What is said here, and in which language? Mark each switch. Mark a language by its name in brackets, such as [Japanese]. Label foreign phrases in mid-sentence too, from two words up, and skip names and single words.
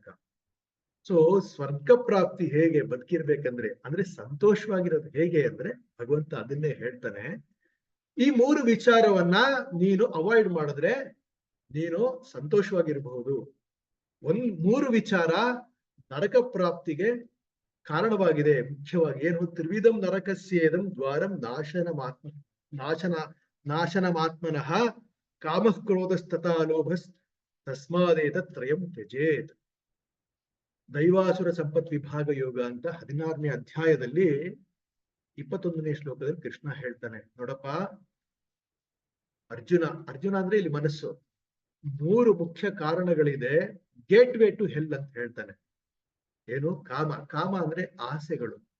[Kannada] ಸೊ ಸ್ವರ್ಗ ಪ್ರಾಪ್ತಿ ಹೇಗೆ ಬದುಕಿರ್ಬೇಕಂದ್ರೆ, ಅಂದ್ರೆ ಸಂತೋಷವಾಗಿರೋದು ಹೇಗೆ ಅಂದ್ರೆ, ಭಗವಂತ ಅದನ್ನೇ ಹೇಳ್ತಾನೆ. ಈ ಮೂರು ವಿಚಾರವನ್ನ ನೀನು ಅವಾಯ್ಡ್ ಮಾಡಿದ್ರೆ ನೀನು ಸಂತೋಷವಾಗಿರಬಹುದು. ಮೂರು ವಿಚಾರ ನರಕ ಪ್ರಾಪ್ತಿಗೆ ಕಾರಣವಾಗಿದೆ. ಮುಖ್ಯವಾಗಿ ಏನು, [Sanskrit] ತ್ರಿವಿಧಂ ನರಕಸ್ಯೇದಂ ದ್ವಾರಂ ನಾಶನಮಾತ್ಮನಃ ಕಾಮಃ ಕ್ರೋಧಸ್ತಥಾ ಲೋಭಸ್ ತಸ್ಮಾದೇತ ತ್ರಯಂ ತ್ಯಜೇತ್. [Kannada] ದೈವಾಸುರ ಸಂಪತ್ ವಿಭಾಗ ಯೋಗ ಅಂತ 16ನೇ ಅಧ್ಯಾಯದಲ್ಲಿ 21ನೇ ಶ್ಲೋಕದಲ್ಲಿ ಕೃಷ್ಣ ಹೇಳ್ತಾನೆ, ನೋಡಪ್ಪ ಅರ್ಜುನ ಅಂದ್ರೆ ಇಲ್ಲಿ ಮನಸ್ಸು. 3 ಮುಖ್ಯ ಕಾರಣಗಳಿದೆ, [English] gateway to hell [Kannada] ಅಂತ ಹೇಳ್ತಾನೆ. ಏನು? ಕಾಮ ಅಂದ್ರೆ ಆಸೆಗಳು.